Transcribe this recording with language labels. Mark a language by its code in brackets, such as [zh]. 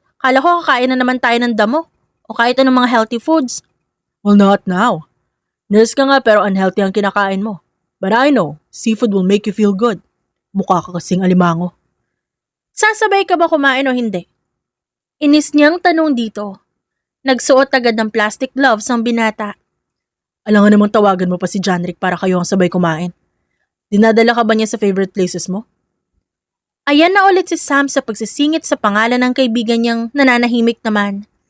[tl] Kala ko kakain na naman tayo ng damo o kahit anong mga healthy foods. [en] Well, not now. [tl] Nurse ka nga pero unhealthy ang kinakain mo. [en] But I know, seafood will make you feel good. [tl] Mukha ka kasing alimango. Sasabay ka ba kumain o hindi? Inis niyang tanong dito. Nagsuot agad ng plastic gloves ang binata. Alam nga namang tawagan mo pa si Janrick para kayo ang sabay kumain. Dinadala ka ba niya sa favorite places mo? Ayan na ulit si Sam sa pagsisingit sa pangalan ng kaibigan niyang nananahimik naman.